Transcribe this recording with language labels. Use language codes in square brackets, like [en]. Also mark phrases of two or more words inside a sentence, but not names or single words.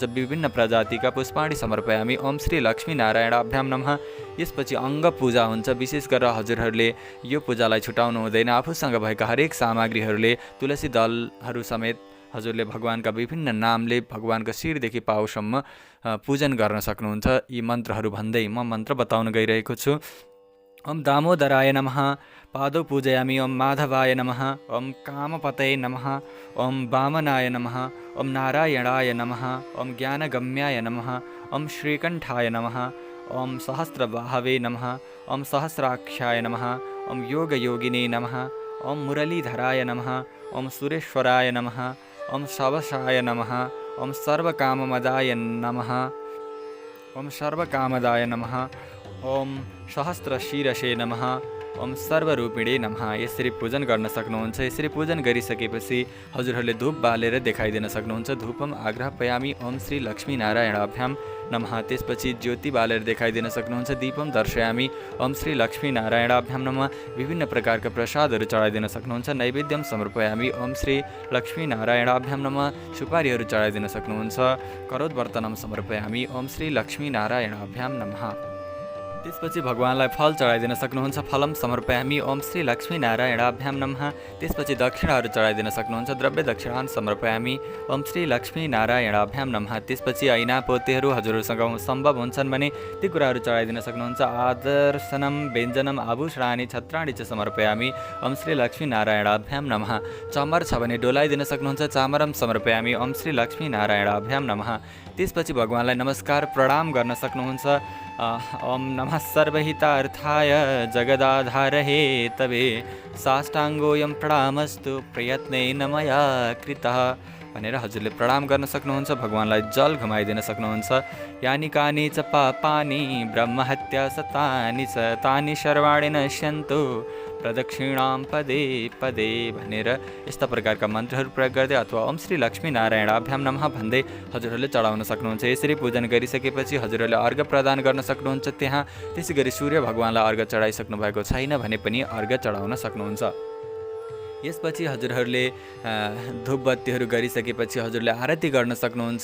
[sa] विभिन्न प्रजातिका पुष्पाणि समर्पयामी ओम श्री लक्ष्मीनारायणाभ्याम नमः। [ne] यसपछि अङ्ग पूजा हुन्छ। विशेष गरेर हजुरहरूले यो पूजालाई छुटाउनु हुँदैन। आफूसँग भएका हरेक सामग्रीहरूले तुलसी दलहरू समेत हजुरले भगवानका विभिन्न नामले भगवानका शिरदेखि पाउसम्म पूजन गर्न सक्नुहुन्छ। यी मन्त्रहरू भन्दै म मन्त्र बताउन गइरहेको छु। [sa] ओम दामोदराय नमः पादौ पूजयामि। ओम माधवाय नमः। ओम कामपतये नमः। ओम वामनाय नमः। ओम नारायणाय नमः। ओम ज्ञानगम्याय नमः। ओम श्रीकण्ठाय नमः। ओम सहस्रबाहवे नमः। ओम सहस्राक्षाय नमः। ओम योगयोगिने नमः। ओम मुरलीधराय नमः। ओम सुरेश्वराय नमः। ओम शवशाय नमः। ओम सर्वकाममदाय नमः। ओम सर्वकामदाय नमः। ओम सहस्रशिरसे नमः। ओम सर्वरूपिणे नमः। [ne] यसरी पूजन गर्न सक्नुहुन्छ। यसरी पूजन गरिसकेपछि हजुरहरूले धूप बालेर देखाइदिन सक्नुहुन्छ। [sa] धूपम आग्रहपयामी ओम श्री लक्ष्मीनारायणाभ्याम नमः। [ne] त्यसपछि ज्योति बालेर देखाइदिन सक्नुहुन्छ। [sa] दीपम दर्शयामी ओम श्री लक्ष्मीनारायणाभ्याम नमः। [ne] विभिन्न प्रकारका प्रसादहरू चढाइदिन सक्नुहुन्छ। [sa] नैवेद्यम समर्पयामी ओम श्री लक्ष्मीनारायणाभ्याम नमः। [ne] सुपारीहरू चढाइदिन सक्नुहुन्छ। [sa] करोद्वर्तनम समर्पयामी ओम श्री लक्ष्मीनारायणाभ्याम नमः। [ne] त्यसपछि भगवानलाई फल चढाइदिन सक्नुहुन्छ। [sa] फलम समर्पयामी ओम श्री लक्ष्मीनारायणाभ्याम नमः। [ne] त्यसपछि दक्षिणाहरू चढाइदिन सक्नुहुन्छ। [sa] द्रव्य दक्षिणान समर्पयामी ओम श्री लक्ष्मीनारायणाभ्याम नमः। [ne] त्यसपछि ऐना पोतेहरू हजुरहरूसँग सम्भव हुन्छन् भने ती कुराहरू चढाइदिन सक्नुहुन्छ। [sa] आदर्शनम व्यञ्जनम आभूषणानि छत्राणि च समर्पयामी ओम श्री लक्ष्मीनारायणाभ्याम नमः। [ne] चमर छ भने डोलाइदिन सक्नुहुन्छ। [sa] चामरम समर्पयामी ओम श्री लक्ष्मीनारायणाभ्याम नमः। [ne] त्यसपछि भगवानलाई नमस्कार प्रणाम गर्न सक्नुहुन्छ। [sa] ओम नमः सर्वहितार्थाय जगदाधारहे तवे साष्टाङ्गोऽयं प्रणामस्तु प्रयत्नेन मया कृतः [ne] भनेर हजुरले प्रणाम गर्न सक्नुहुन्छ। भगवानलाई जल घुमाइदिन सक्नुहुन्छ। [sa] यानि कानि च पापानि ब्रह्महत्या सतानि च तानि सर्वाणि नश्यन्तु प्रदक्षिणां पदे पदे [ne] भनेर यस्ता प्रकारका मन्त्रहरू प्रयोग गर्दै अथवा [sa] ओम श्री लक्ष्मीनारायणाभ्याम नमः [ne] भन्दै हजुरहरूले चढाउन सक्नुहुन्छ। यसरी पूजन गरिसकेपछि हजुरहरूले अर्घ प्रदान गर्न सक्नुहुन्छ। त्यहाँ त्यसै गरी सूर्य भगवानलाई अर्घ चढाइसक्नु भएको छैन भने पनि अर्घ चढाउन सक्नुहुन्छ। यसपछि हजुरहरूले धूपबत्तीहरू गरिसकेपछि हजुरले आरती गर्न सक्नुहुन्छ।